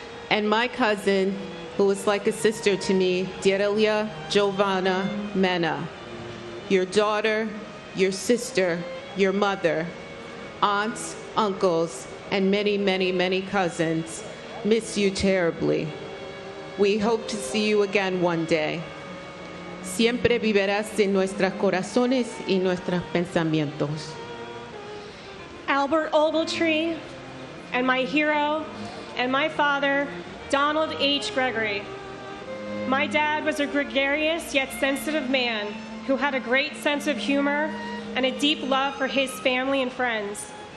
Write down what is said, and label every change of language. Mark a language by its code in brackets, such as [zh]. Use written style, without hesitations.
[en] And my cousin, who was like a sister to me, Derelia Giovanna Mena. Your daughter, your sister, your mother, aunts, uncles, and many, many, many cousins miss you terribly. We hope to see you again one day. [es] Siempre vivirás en nuestros corazones y nuestros pensamientos. [en] Albert Ogletree, and my hero, and my father, Donald H. Gregory. My dad was a gregarious yet sensitive man who had a great sense of humor and a deep love for his family and friends.